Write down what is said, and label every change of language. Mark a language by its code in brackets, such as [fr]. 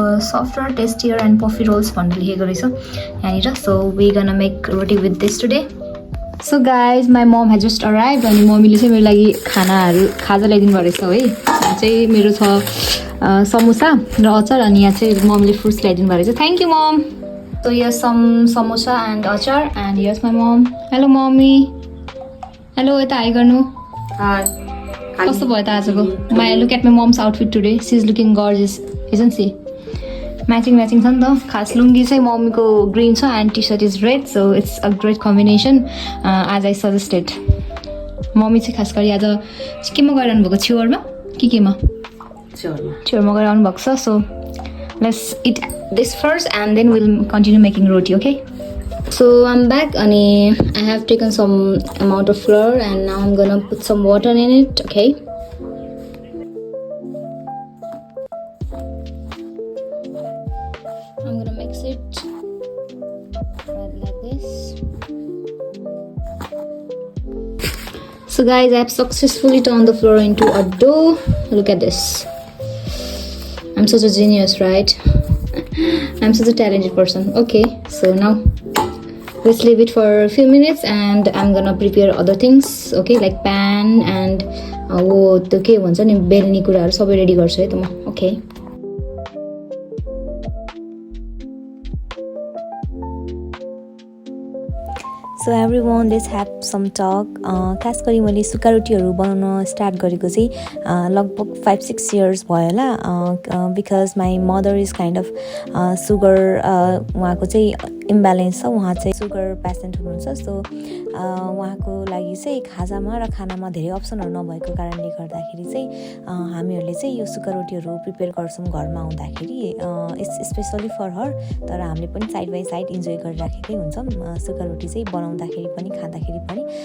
[en] softer tastier and puffy rolls [ne] भनेर लेखेको रहेछ यहाँनिर [en] so we gonna make roti with this today so guys my mom has just arrived [ne] अनि मम्मीले चाहिँ मेरो लागि खाजा ल्याइदिनु भएको रहेछ है चाहिँ मेरो छ समोसा र अचार अनि यहाँ चाहिँ मम्मीले फ्रुट्स ल्याइदिनु भएको रहेछ thank you momo [en] So here's some samosa and achar and here's my mom. Hello mommy. [ne] Hello eta hi गर्नु. [en] Hi. [ne] कस्तो भयो त आजको? [en] Look at my mom's outfit today. She's looking gorgeous, isn't she? [ne] Matching छ नि त. खास लुङ्गी चाहिँ मम्मीको ग्रीन छ [en] and t-shirt is red so it's a great combination as I suggested. [ne] Mummy चाहिँ खास गरी आज केमा गरिरहनु भएको छेउरमा केमा? छेउरमा गरिरहनु भएको छ [en] so let's eat this first and then we'll continue making roti okay so I'm back and I have taken some amount of flour and now I'm gonna put some water in it okay I'm gonna mix it right like this so guys I have successfully turned the flour into a dough look at this I'm such a genius, right? I'm such a talented person. Okay, so now let's leave it for a few minutes and I'm gonna prepare other things. Okay, like pan and [ne] वो त्यो के भन्छ नि बेल्ने कुराहरु सबै ready गर्छु है त म okay [en] So everyone, let's have some talk. [ne] खास गरी मैले सुक्खा रोटीहरू बनाउन स्टार्ट गरेको चाहिँ लगभग 5-6 years भयो होला [en] because my mother is kind of sugar [ne] उहाँको चाहिँ इम्ब्यालेन्स छ उहाँ चाहिँ सुगर पेसेन्ट हुनुहुन्छ सो उहाँको लागि चाहिँ खाजामा र खानामा धेरै अप्सनहरू नभएको कारणले गर्दाखेरि चाहिँ हामीहरूले चाहिँ यो सुक्खा रोटीहरू प्रिपेयर गर्छौँ घरमा आउँदाखेरि स्पेसली फर हर तर हामीले पनि साइड बाई साइड इन्जोय गरिराखेकै हुन्छौँ सुक्खा रोटी चाहिँ बनाउँदाखेरि पनि खाँदाखेरि पनि